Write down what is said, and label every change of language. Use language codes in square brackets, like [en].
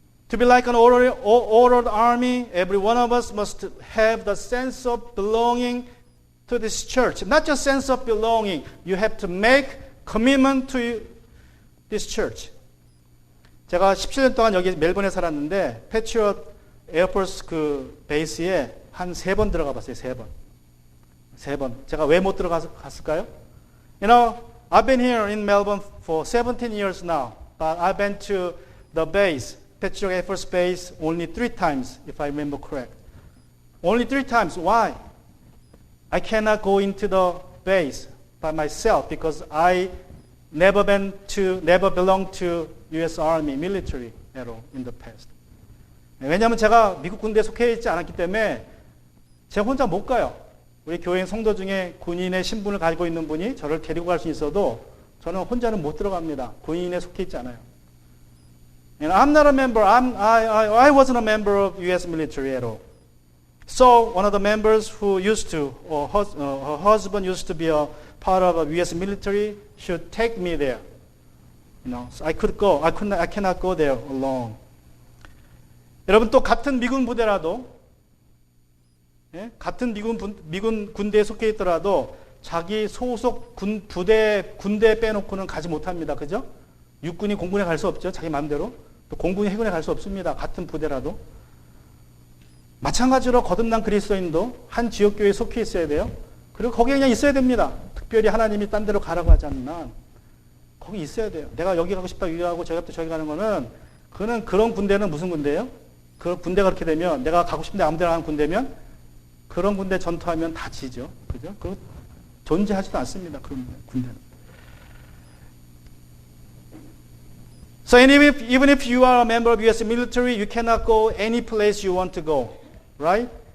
[en] To be like an ordered army, every one of us must have the sense of belonging to this church. Not just sense of belonging, you have to make commitment to this church. [ko] 제가 17년 동안 여기 멜번에 살았는데 패트리엇 에어포스 그 베이스에 한 3번 들어가 봤어요. 3번. 제가 왜 못 들어갔을까요? [en] I've been here in Melbourne for 17 years now, but I've been to the base Patriot Air Force Base only 3 times, if I remember correct. Only 3 times. Why? I cannot go into the base by myself because I never belonged to U.S. Army military at all in the past. [ko] 왜냐하면 제가 미국 군대에 속해 있지 않았기 때문에 제가 혼자 못 가요. 우리 교회 성도 중에 군인의 신분을 가지고 있는 분이 저를 데리고 갈 수 있어도 저는 혼자는 못 들어갑니다. 군인에 속해 있지 않아요. [en] And I'm not a member. I wasn't a member of U.S. military at all. So one of the members who used to, or her husband used to be a part of a U.S. military, should take me there. So I could go. I cannot go there alone. [ko] 여러분 또 같은 미군 부대라도, 같은 미군 군대에 속해 있더라도 자기 소속 군대에 빼놓고는 가지 못합니다. 그죠? 육군이 공군에 갈 수 없죠. 자기 마음대로. 또 공군이 해군에 갈 수 없습니다. 같은 부대라도. 마찬가지로 거듭난 그리스도인도 한 지역교회에 속해 있어야 돼요. 그리고 거기에 그냥 있어야 됩니다. 특별히 하나님이 딴 데로 가라고 하지 않는 한 거기 있어야 돼요. 내가 여기 가고 싶다 여기 가고 저기 저기 가는 거는 그런 군대는 무슨 군대예요? 그 군대가 그렇게 되면 내가 가고 싶은데 아무 데나 가는 군대면 그런 군대 전투하면 다 지죠. 그죠? 그 존재하지도 않습니다. 그런 군대는. [en] So even if you are a member of U.S. military, you cannot go any place you want to go, right?